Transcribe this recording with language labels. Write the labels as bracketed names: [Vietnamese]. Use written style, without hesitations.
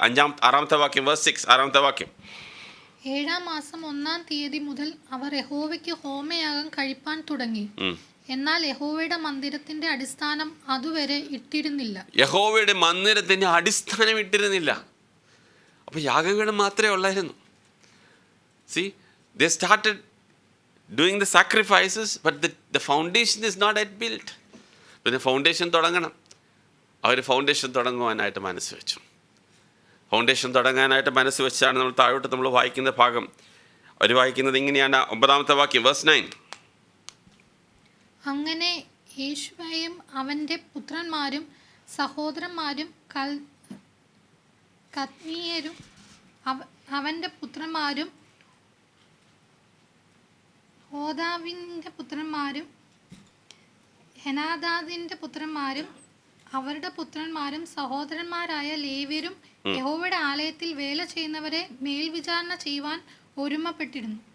[Malayalam] 6-ാമത്തെ വാക്യം, വേഴ്സ് 6, 6-ാമത്തെ വാക്യം. 7-ാം മാസം 1-ാം തീയതി മുതൽ അവർ യഹോവയ്ക്ക് ഹോമയാഗം കഴിപ്പാൻ തുടങ്ങി. എന്നാൽ യഹോവയുടെ മന്ദിരത്തിന്റെ അടിസ്ഥാനം അതുവരെ ഇട്ടിരുന്നില്ല. യഹോവയുടെ മന്ദിരത്തിന്റെ അടിസ്ഥാനം ഇട്ടിരുന്നില്ല. അപ്പോൾ യാഗപീഠം മാത്രമേ ഉള്ളായിരുന്നു. [English] See, they started doing the sacrifices, but the foundation is not yet built. [Malayalam] പിന്നെ ഫൗണ്ടേഷൻ തുടങ്ങണം. അവർ ഫൗണ്ടേഷൻ തുടങ്ങുവാനായിട്ട് മനസ്സ് വെച്ചു. ഫൗണ്ടേഷൻ തുടങ്ങാനായിട്ട് മനസ്സ് വെച്ചാണ് നമ്മൾ താഴോട്ട് നമ്മൾ വായിക്കുന്ന ഭാഗം. അവർ വായിക്കുന്നത് ഇങ്ങനെയാണ്, 9-ാമത്തെ വാക്യം, വേഴ്സ് 9. അങ്ങനെ യേശുവയും അവന്റെ പുത്രന്മാരും സഹോദരന്മാരും കദ്മീയരും അവന്റെ പുത്രന്മാരും ഹോദാവിൻ്റെ പുത്രന്മാരും ഹെനാദാദിന്റെ പുത്രന്മാരും അവരുടെ പുത്രന്മാരും സഹോദരന്മാരായ ലേവ്യരും യഹോവയുടെ ആലയത്തിൽ വേല ചെയ്യുന്നവരെ മേൽവിചാരണ ചെയ്യുവാൻ ഒരുമപ്പെട്ടിരുന്നു.